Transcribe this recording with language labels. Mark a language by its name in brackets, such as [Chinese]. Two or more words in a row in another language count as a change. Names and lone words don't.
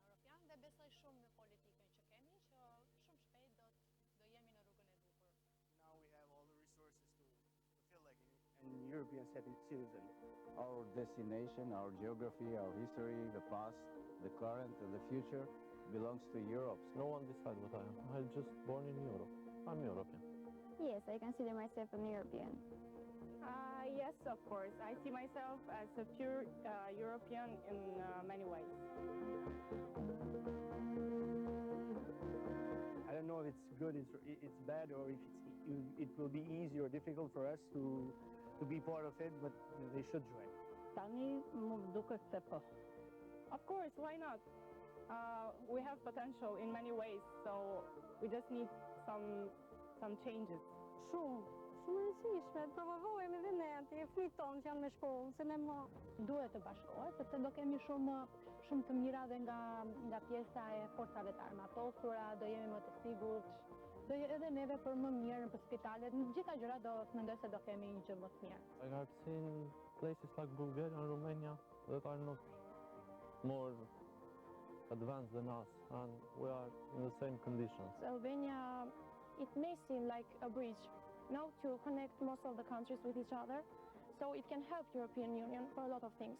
[Albanian] evropian dhe besoj shumë në politikën që kemi, që shumë shpejt do jemi në rrugën e duhur. [English] Now we have all the resources to feel like an European citizen. Our destination, our geography, our history, the past, the current and the future belongs to Europe. No one decides what I am. I was just born in Europe. I'm European. Yes, I consider myself an European. Yes, of course. I see myself as a pure European in many ways. I don't know if it's good, it's bad, or if it will be easy or difficult for us to be part of it, but they should join. [Albanian] Tani më duket se po. [English] Of course, why not? We have potential in many ways, so we just need some changes. [Albanian] Shumë rëndësishme, të provojmë edhe ne, të fëmijët tonë që janë me shkollë, se ne më Duhet të bashkohet, sepse do kemi shumë të mira dhe nga pjesa e forcave të armatosura, do jemi më të sigurt, do edhe neve për më mirë në spitalet, në gjitha gjërat do mendoj se do kemi një gjë më të mirë. [English] Like I've seen places like Bulgaria and Romania that are not more advanced than us, and we are in the same conditions. Albania, it may seem like a bridge, to connect most of the countries with each other, so it can help European Union for a lot of things.